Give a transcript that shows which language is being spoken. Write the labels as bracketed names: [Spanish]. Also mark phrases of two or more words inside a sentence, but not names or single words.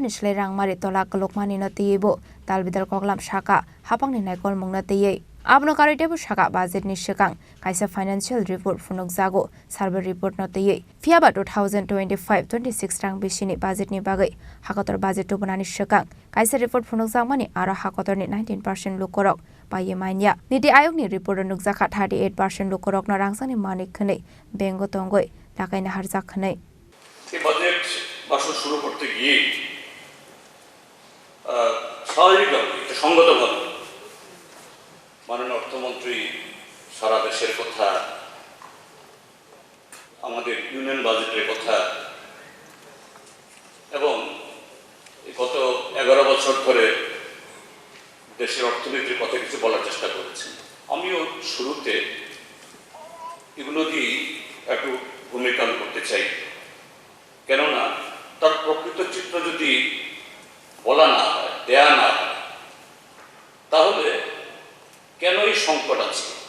[Kok Borok] nisle rang mari tola kolokmani no tiyebo talbidal koklam shaka hapangni naikol mungna tiye Abno karitebo shaka budget ni shakang kaisa [English] financial report [Kok Borok] funok jago [English] survey report [Kok Borok] no tiye fiaba 2025-26 rang bisini budget ni bagai hakotor budget to banani shakang kaisa report funok jangmani aro hakotor ni 19% lukorok paye manya niti ayog ni report nuk jaka 38% lukorok na rangsani manik khane bengo tongoi lakaina harjak khane [Bangla] এই বাজেট ভাষণ শুরু করতে গিয়ে স্বাভাবিকভাবে সংগতভাবে মাননীয় অর্থমন্ত্রী সারা দেশের কথা আমাদের ইউনিয়ন বাজেটের কথা এবং গত 11 বছর ধরে দেশের অর্থনীতির কথা কিছু বলার চেষ্টা করেছেন আমিও শুরুতে এগুলো দিয়ে একটু ভূমিকা করতে চাই কেননা তার প্রকৃত চিত্র যদি বলা না হয় দেয়া না হয় তাহলে কেন এই সংকট আছে